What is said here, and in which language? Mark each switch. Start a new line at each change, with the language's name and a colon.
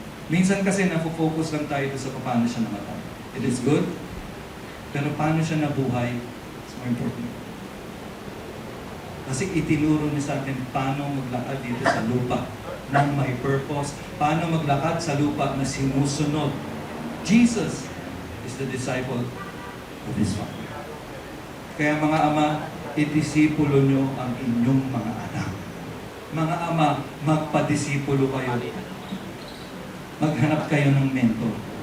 Filipino: Minsan kasi nafo-focus lang tayo sa paano siya namatay.
English: It is good,
Filipino: pero paano siya nabuhay,
English: it's more important.
Filipino: Kasi itinuro niya sa atin paano maglakad dito sa lupa ng may purpose, paano maglakad sa lupa na sinusunod.
English: Jesus is the disciple of His Father.
Filipino: Kaya mga ama, idisipulo nyo ang inyong mga anak. Mga ama, magpadisipulo kayo. Maghanap kayo ng mentor.